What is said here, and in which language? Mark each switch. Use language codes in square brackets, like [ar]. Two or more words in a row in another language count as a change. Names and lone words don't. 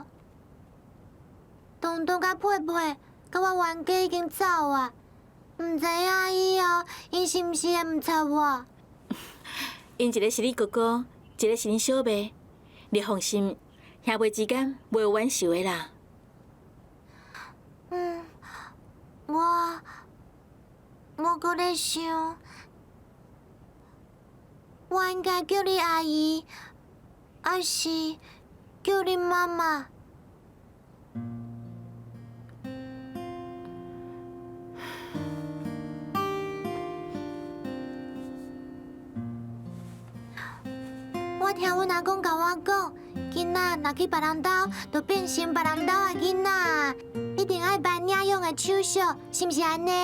[nan] 东东甲佩佩，甲我冤家已经走啊，唔知影以后因是毋是会唔睬我？因一个是你哥哥，一个是恁小妹，你放心，兄妹之间袂有冤仇的啦。我搁咧想，我应该叫你阿姨，还是叫你妈妈？我听阮阿公甲我讲，囡仔若去别人家，就变成别人家的囡仔，一定爱扮领养的手续，是毋是安尼？